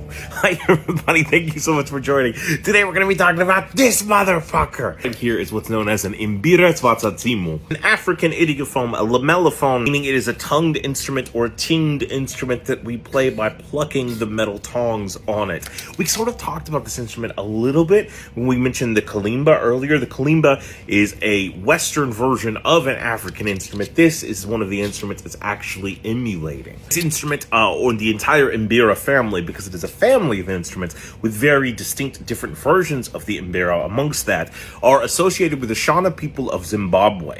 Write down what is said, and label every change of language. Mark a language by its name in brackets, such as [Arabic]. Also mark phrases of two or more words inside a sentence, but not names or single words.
[English] Hi, everybody. Thank you so much for joining. Today, we're going to be talking about this motherfucker. And here is what's known as an imbira tsvatsatsimu, an African idiophone, a lamellophone, meaning it is a tongued instrument or a tinged instrument that we play by plucking the metal tongs on it. We sort of talked about this instrument a little bit when we mentioned the kalimba earlier. The kalimba is a Western version of an African instrument. This is one of the instruments that's actually emulating. This instrument, or the entire entire mbira family, because it is a family of instruments with very distinct different versions of the mbira amongst that, are associated with the Shona people of Zimbabwe.